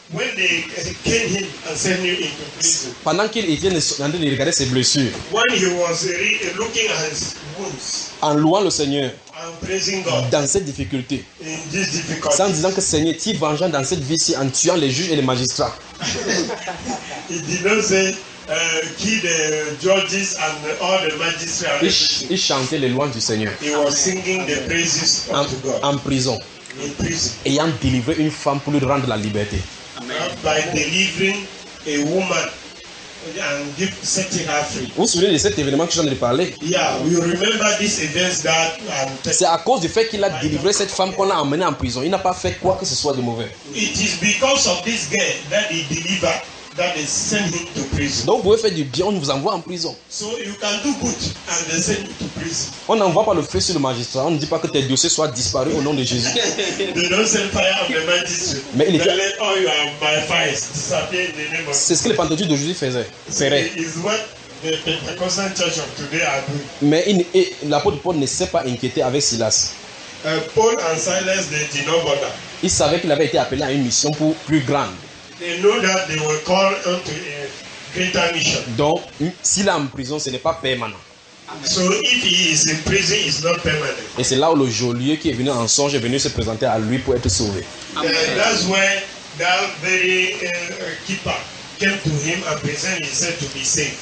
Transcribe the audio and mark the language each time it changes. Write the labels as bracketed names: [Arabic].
[English] when they came him and sent him into prison, [French] pendant qu'il était en train de regarder ses blessures, [English] when he was looking at his wounds, [French] en louant le Seigneur, [English] and praising God, [French] dans cette difficulté, [English] in this difficulty, [French] sans disant que Seigneur, tu es vengeant dans cette vie-ci en tuant les juges et les magistrats. Il dit non, c'est. [English] Kill the judges and all the magistrates. [French] Il chantait les louanges du Seigneur. [English] He was singing the praises unto God. [French] En prison. [English] In prison. [French] Ayant délivré une femme pour lui rendre la liberté. Amen. [English] By delivering a woman and setting her free. [French] Vous vous souvenez de cet événement que je viens de parler? [English] Yeah, we remember this event that. [French] C'est à cause du fait qu'il a délivré cette femme qu'on l'a emmenée en prison. Il n'a pas fait quoi que ce soit de mauvais. [English] It is because of this girl that he delivered. That they send him to prison. [French] Donc vous pouvez faire du bien, on vous envoie en prison. [English] So you can do good and they send you to prison. [French] On n'envoie pas le feu sur le magistrat, on ne dit pas que tes dossiers soient disparus au nom de Jésus. [English] They don't send fire on the magistrate. [French] Mais il était... [English] let all your my fires disappear in the name of Jesus. [French] C'est ce que les pentecôtistes d'aujourd'hui faisaient. [English] C'est what the Pentecostal church of today are doing. [French] Mais l'apôtre Paul ne s'est pas inquiété avec Silas. [English] Paul and Silas, they did not bother. [French] Il savait qu'il avait été appelé à une mission pour plus grande. [English] They know that they were called unto a greater mission. [French] Donc, s'il est en prison, ce n'est pas permanent. [English] So if he is in prison, it's not permanent. [French] Et c'est là où le geôlier qui est venu en songe est venu se présenter à lui pour être sauvé. [English] That's where that very keeper came to him and presented himself to be saved.